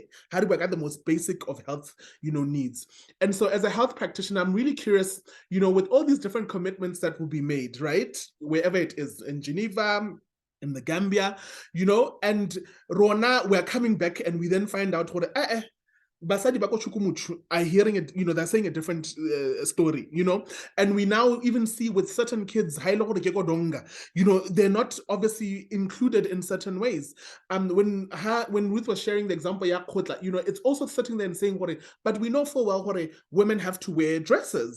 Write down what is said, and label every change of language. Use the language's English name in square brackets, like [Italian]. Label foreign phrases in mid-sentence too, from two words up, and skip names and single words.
[English] How do we get the most basic of health, needs? And so as a health practitioner, I'm really curious, with all these different commitments that will be made, right? Wherever it is, in Geneva, in the Gambia, and Rona, we're coming back and we then find out what, [Tswana] basadi ba ko Chukumuchu [English] are hearing it, they're saying a different story, and we now even see with certain kids, they're not obviously included in certain ways. When Ruth was sharing the example, it's also sitting there and saying, but we know full well, women have to wear dresses.